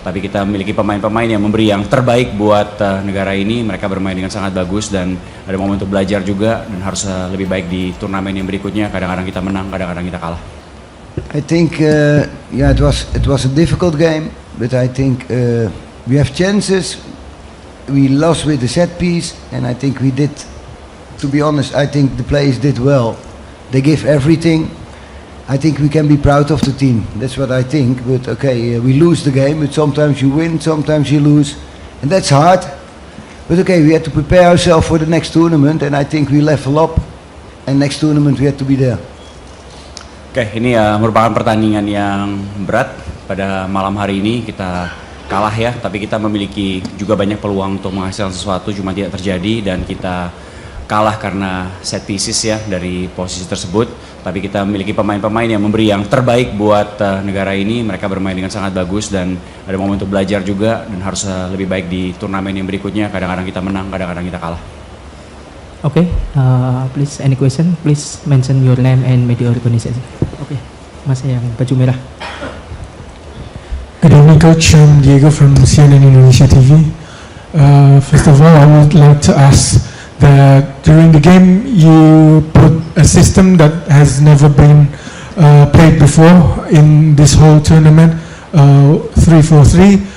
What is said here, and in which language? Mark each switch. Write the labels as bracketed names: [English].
[Indonesian] Tapi kita memiliki pemain-pemain yang memberi yang terbaik buat negara ini. Mereka bermain dengan sangat bagus dan ada momen untuk belajar juga dan harus lebih baik di turnamen yang berikutnya. Kadang-kadang kita menang, kadang-kadang kita kalah. [English] I think it was a difficult game, but I think we have chances. We lost with the set piece, and I think we did. To be honest, I think the players did well. They gave everything. I think we can be proud of the team. That's what I think. But okay, we lose the game, but sometimes you win, sometimes you lose, and that's hard. But okay, we had to prepare ourselves for the next tournament, and I think we level up. And next tournament we had to be there. [Indonesian] Oke, ini merupakan pertandingan yang berat pada malam hari ini. Kita kalah ya, tapi kita memiliki juga banyak peluang untuk menghasilkan sesuatu, cuma tidak terjadi dan kita kalah karena set pieces ya dari posisi tersebut. Tapi kita memiliki pemain-pemain yang memberi yang terbaik buat negara ini. Mereka bermain dengan sangat bagus dan ada momen untuk belajar juga dan harus lebih baik di turnamen yang berikutnya. Kadang-kadang kita menang, kadang-kadang kita kalah. [English] Okay, please any question, please mention your name and media organization. [Indonesian] Okay, Mas yang baju merah. [English] Good evening, Coach. I'm Diego from CNN Indonesia TV. First of all, I would like to ask that during the game you put a system that has never been played before in this whole tournament, 3-4-3.